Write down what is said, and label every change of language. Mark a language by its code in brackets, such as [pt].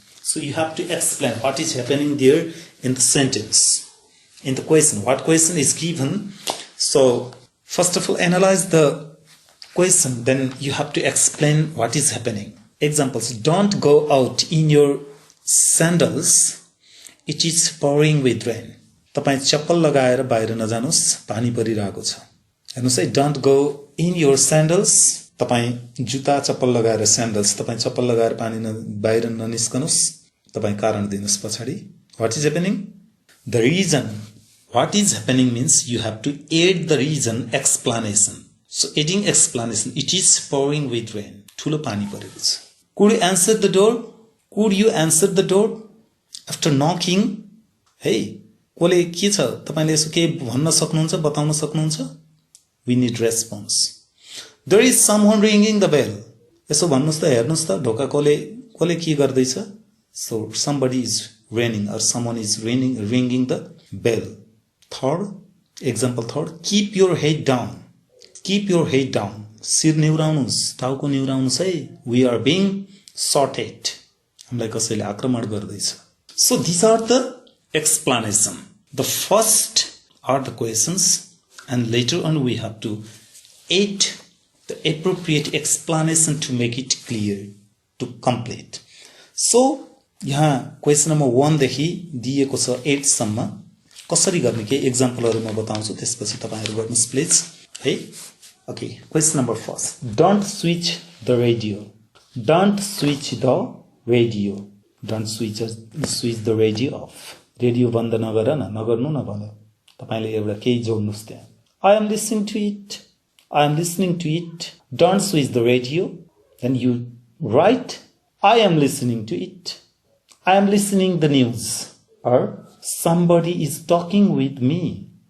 [en] So you have to explain what is happening there in the sentence. In the question, what question is given. So first of all, analyze the question, then you have to explain what is happening. Examples, don't go out in your sandals. It is pouring with rain. [ne] तपाईं चप्पल लगाएर बाहिर नजानुस्, पानी परिरहेको छ. हेर्नुस् है, [en] don't go in your sandals. [ne] तपाईं जुत्ता चप्पल लगाएर sandals, तपाईं चप्पल लगाएर पानी बाहिर ननिस्कनुस्. तपाईं कारण दिनुस् पछाडी. [en] What is happening? The reason. What is happening means you have to add the reason explanation. So adding explanation, it is pouring with rain. [ne] ठुलो पानी परेको छ. [en] Could you answer the door? Could you answer the door? After knocking, hey, [ne] कोले के छ? तपाईले यसो के भन्न सक्नुहुन्छ, बताउन सक्नुहुन्छ? [en] We need response. There is someone ringing the bell. [ne] यसो भन्नुस् त, हेर्नुस् त, ढोका कोले के गर्दै छ? [en] So somebody is ringing or someone is ringing the bell. Third, example third, keep your head down. Keep your head down. [ne] शिर निहुराउनुस्, टाउको निहुराउनुस् है. [en] We are being sorted. [ne] हामीलाई कसैले आक्रमण गर्दैछ. [en] So these are the explanation. The first are the questions and later on we have to add the appropriate explanation to make it clear, to complete. [ne] So यहाँ question number 1 देखि दिएको छ 8 सम्म. कसरी गर्ने के एक्जाम्पलहरु म बताउँछु, त्यसपछि तपाईहरु गर्नुस् प्लिज है. [en] Okay, question number 1. Don't switch the radio. Don't switch the radio. Don't switch the radio off. [ne] Radio बन्द नगर न, नगर्नु न भन्यो. तपाईले एउटा केही जोड्नुस् त्यहाँ. [en] I am listening to it. I am listening to it. Don't switch the radio. Then you write, I am listening to it. I am listening the news. Or somebody is talking with me.